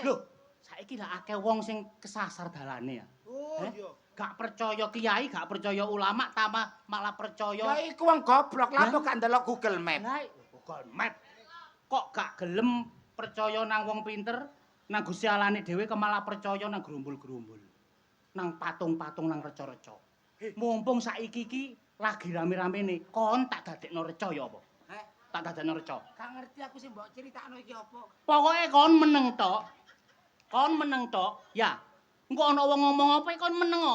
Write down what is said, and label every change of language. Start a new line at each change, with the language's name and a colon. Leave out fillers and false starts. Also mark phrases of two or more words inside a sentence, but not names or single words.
Javanese: Lho, saiki lah akeh wong sing kesasar dalane ya. Oh, Eh? iya. Gak percaya kiai, gak percaya ulama, tambah malah Ya percaya. iku wong goblok, lha kok gak ndelok Google Map. Lah, Google Map. Kok gak gelem percaya nang wong pinter, nang Gusti Allahne dhewe kok malah percaya nang gerumbul-gerumbul. Nang patung-patung nang reca-reca. Mumpung saiki iki lagi rame-ramene, kon tak dadekno reca ya apa? Tak dadekno reca. Gak ngerti aku sing mbok critakno iki apa. Pokoke kon meneng tok. Kon meneng tok. Ya. Engko ana wong ngomong apa kon meneng kok.